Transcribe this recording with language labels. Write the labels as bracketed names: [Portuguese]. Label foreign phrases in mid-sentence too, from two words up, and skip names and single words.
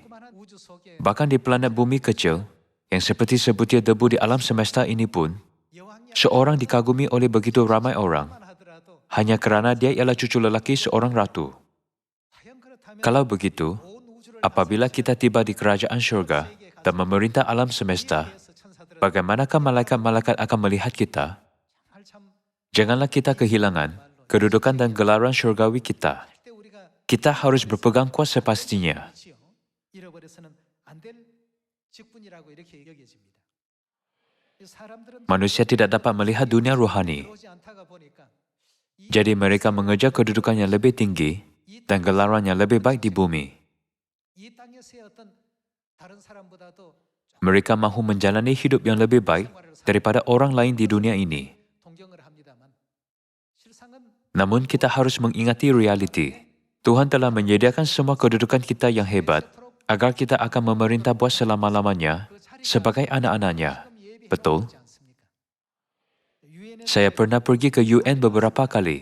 [Malay] Bahkan di planet bumi kecil, yang seperti sebutir debu di alam semesta ini pun, seorang dikagumi oleh begitu ramai orang, hanya kerana dia ialah cucu lelaki seorang ratu. Kalau begitu, apabila kita tiba di kerajaan syurga dan memerintah alam semesta, bagaimanakah malaikat-malaikat akan melihat kita? [Korean] 정말 참 [Malay] Janganlah kita kehilangan kedudukan dan gelaran syurgawi kita. [Korean] 절대 우리가 [Malay] Kita harus berpegang kuat sepastinya. [Korean] 위치요. 잃어버려서는 안 될 직분이라고 이렇게 여겨집니다. 이 사람들은 [Malay] Manusia tidak dapat melihat dunia rohani, [Korean] 들어오지 않다가 보니까 이 [Malay] jadi mereka mengejar kedudukan yang lebih tinggi dan gelaran yang lebih baik di bumi. [Korean] 이 땅에서의 어떤 다른 사람보다도 [Malay] Mereka mahu menjalani hidup yang lebih baik daripada orang lain di dunia ini. [Korean] 동경을 합니다만 실상은 [Malay] Namun kita harus mengingati realiti. Tuhan telah menyediakan semua kedudukan kita yang hebat agar kita akan memerintah buat selama-lamanya sebagai anak-anaknya. Betul? Saya pernah pergi ke UN beberapa kali.